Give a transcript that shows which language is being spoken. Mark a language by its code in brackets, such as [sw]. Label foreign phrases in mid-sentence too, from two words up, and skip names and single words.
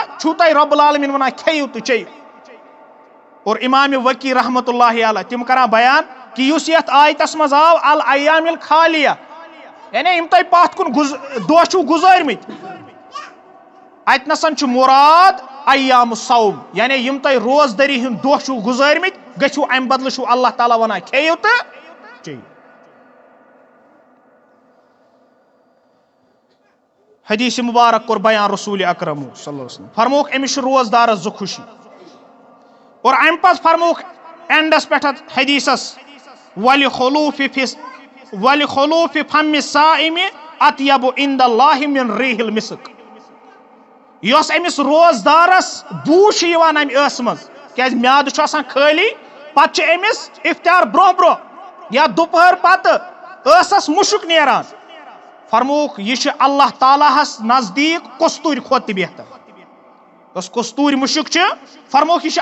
[ks] چھُو تۄہہِ رۄب العالمیٖن ونان کھیِو تہٕ چیِو اور امام وقی [ar] رحمتہ اللہ علیہ [ks] تِم کران بیان کہ یُس یتھ آیتس منٛز آو [ar] الایام الخالیہ [ks] یعنی یِم تۄہہِ پتھ کُن دۄہ چھُو گُزٲرمٕتۍ اتہِ نسن چھُ مُراد [ar] ایام الصوم [ks] یعنی یِم تۄہہِ روزدٲری ہُنٛد دۄہ چھُو گُزٲرمٕتۍ گٔژھِو امہِ بدلہٕ چھُو اللہ تعالیٰ ونان کھیِو تہٕ چیِو حدیث مبارک کوٚر بیان رسول اکرم [ar] صلی اللہ علیہ وسلم [ks] فرموکھ أمِس چھُ روزدارس زٕ خوشی اور امہِ پتہٕ فرموکھ اینڈس پٮ۪ٹھ حدیثس [ar] ولخلوف فم الصائم اطیب عند اللہ من ریح المسک [ks] یۄس أمِس روزدارس بوٗ چھِ یِوان امہِ ٲسہٕ منٛز کیازِ میادٕ چھُ آسان خٲلی پتہٕ چھِ أمِس افطار برونٛہہ برونٛہہ یا دُپہر پتہٕ ٲسس مُشُک نیران فرموکھ یہِ چھُ اللہ تعالیٰ ہس نزدیٖک کستوٗرِ کھۄتہٕ تہِ بہتر یۄس کستوٗرِ مُشُک چھِ فرموکھ یہِ چھُ